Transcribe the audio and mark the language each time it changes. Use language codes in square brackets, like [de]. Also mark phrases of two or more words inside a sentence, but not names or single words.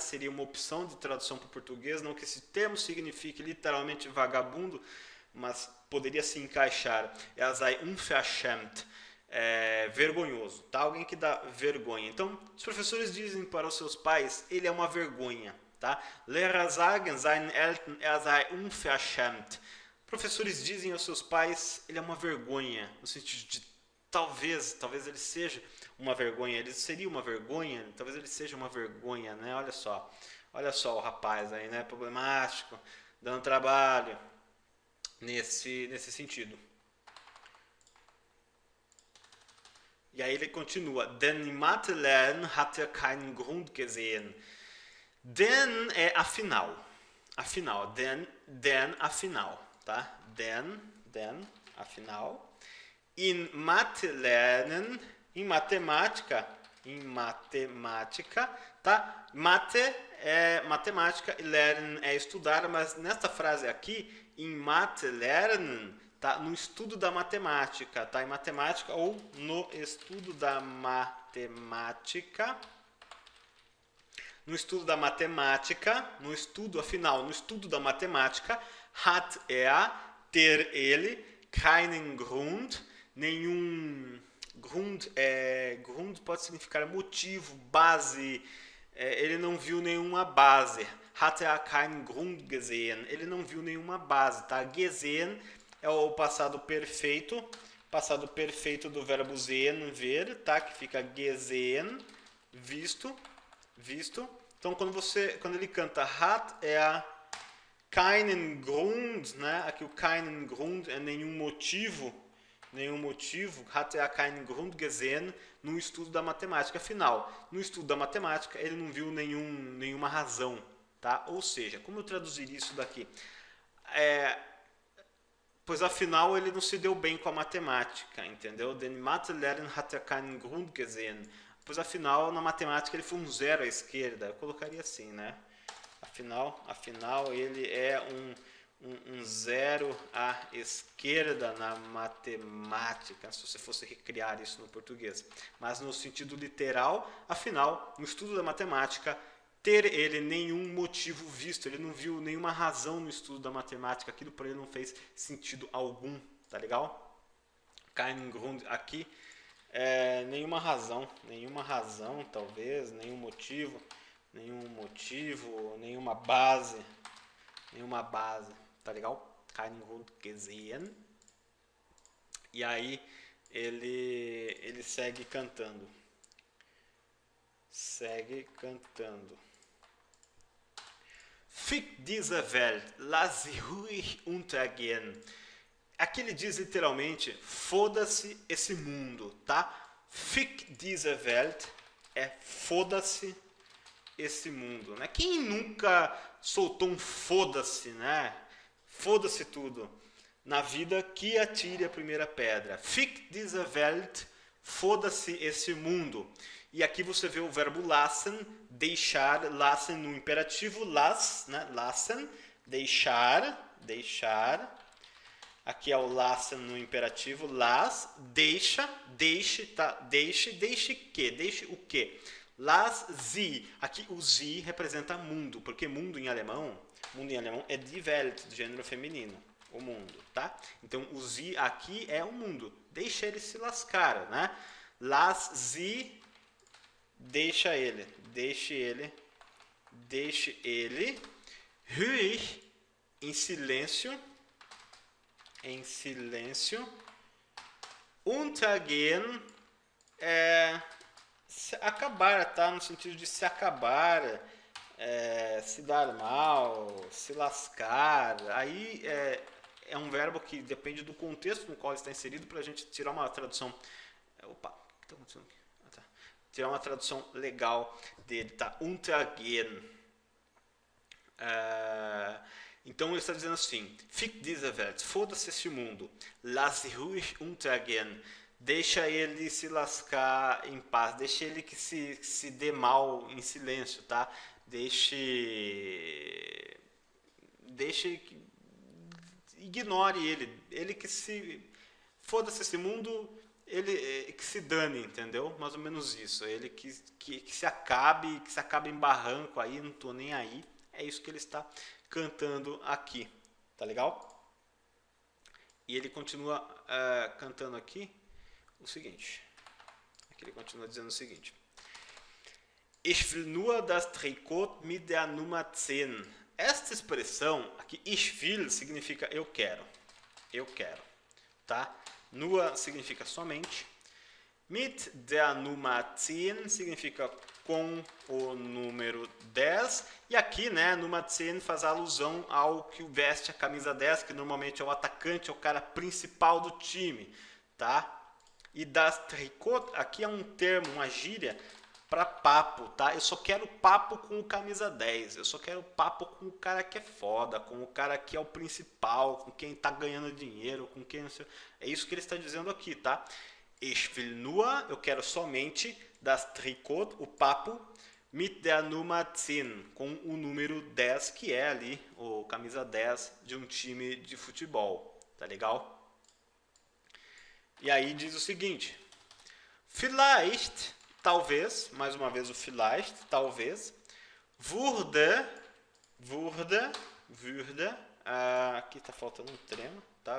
[pt] Seria uma opção de tradução para o português, não que esse termo signifique literalmente vagabundo, mas poderia se encaixar. [de] Er sei unverschämt. [pt] Vergonhoso, tá? Alguém que dá vergonha. Então, os professores dizem para os seus pais, ele é uma vergonha, tá? [de] Lehrer sagen seinen Eltern, er sei unverschämt. [pt] Professores dizem aos seus pais, ele é uma vergonha, no sentido de talvez ele seja uma vergonha, ele seria uma vergonha, talvez ele seja uma vergonha, né? Olha só o rapaz aí, né? Problemático, dando trabalho, nesse sentido. E aí ele continua, [de] denn im Mathe-Lernen hat keinen Grund gesehen. [pt] Denn é afinal, denn afinal, tá? [de] Denn afinal. In Mathe-Lernen, [pt] em matemática, tá? Mate é matemática e lernen é estudar, mas nesta frase aqui, em Mathe-Lernen, tá? No estudo da matemática, tá? Em matemática ou no estudo da matemática. No estudo da matemática, no estudo da matemática, hat ter ele, [de] keinen Grund, [pt] nenhum Grund pode significar motivo, base, ele não viu nenhuma base. [de] Hat keinen Grund gesehen, [pt] ele não viu nenhuma base, tá? Gesehen é o passado perfeito do verbo sehen, ver, tá? Que fica gesehen, visto. Então quando ele canta [de] hat keinen Grund, [pt] né? Aqui o [de] keinen Grund [pt] é nenhum motivo, [de] hat keinen Grund gesehen [pt] no estudo da matemática. Afinal, no estudo da matemática ele não viu nenhuma razão, tá? Ou seja, como eu traduzir isso daqui? Pois afinal ele não se deu bem com a matemática, entendeu? [de] Den Mathe-Lernen hat keinen Grund gesehen. [pt] Pois afinal na matemática ele foi um zero à esquerda. Eu colocaria assim, né? Afinal ele é um zero à esquerda na matemática, se você fosse recriar isso no português. Mas no sentido literal, afinal, no estudo da matemática, ter ele nenhum motivo visto, ele não viu nenhuma razão no estudo da matemática, aquilo para ele não fez sentido algum, tá legal? [de] Kein Grund [pt] aqui, nenhuma razão talvez, nenhuma base, tá legal? [de] Kein Grund gesehen. [pt] E aí ele segue cantando. [de] Fick diese Welt, lass sie ruhig untergehen. [pt] Aqui ele diz literalmente, foda-se esse mundo, tá? [de] Fick diese Welt [pt] é foda-se esse mundo, né? Quem nunca soltou um foda-se, né? Foda-se tudo. Na vida, que atire a primeira pedra. [de] Fick diese Welt, [pt] foda-se esse mundo. E aqui você vê o verbo lassen, deixar, lassen no imperativo, né? Lassen, deixar. Aqui é o lassen no imperativo, deixe o quê? [de] Lass sie. [pt] Aqui o sie representa mundo, porque mundo em alemão é [de] die Welt, [pt] do gênero feminino, o mundo, tá? Então o sie aqui é o mundo. Deixa ele se lascar, né? [de] Lass sie, [pt] deixe ele, ruhig, em silêncio, untergehen, se acabar, tá? No sentido de se acabar, se dar mal, se lascar. Aí é um verbo que depende do contexto no qual ele está inserido para a gente tirar uma tradução. Opa, o que está acontecendo aqui? Tá. Tirar uma tradução legal dele, tá? Untergehen. Então ele está dizendo assim: [de] Fick diese Welt, [pt] foda-se este mundo. [de] Lass sie ruhig untergehen. [pt] Deixa ele se lascar em paz. Deixa ele que se dê mal em silêncio, tá? Ignore ele. Ele que se... Foda-se esse mundo, ele que se dane, entendeu? Mais ou menos isso. Ele que se acabe em barranco aí, não tô nem aí. É isso que ele está cantando aqui. Tá legal? E ele continua cantando aqui o seguinte. Aqui ele continua dizendo o seguinte. [de] Ich will nur das Trikot mit der Nummer 10. [pt] Esta expressão aqui, [de] ich will, [pt] significa eu quero. Eu quero. Tá? Nur significa somente. [de] Mit der Nummer 10 [pt] significa com o número 10. E aqui, né, Nummer 10 faz alusão ao que veste a camisa 10, que normalmente é o atacante, é o cara principal do time. Tá? E [de] das Trikot, [pt] aqui é um termo, uma gíria para papo, tá? Eu só quero papo com o camisa 10. Eu só quero papo com o cara que é foda, com o cara que é o principal, com quem tá ganhando dinheiro, com quem não sei. É isso que ele está dizendo aqui, tá? [de] Ich will nur, [pt] eu quero somente [de] das Trikot, [pt] o papo, [de] mit der Nummer 10, [pt] com o número 10, que é ali o camisa 10 de um time de futebol, tá legal? E aí diz o seguinte, vielleicht, talvez, mais uma vez o vielleicht, talvez, würde, aqui está faltando um trema, tá?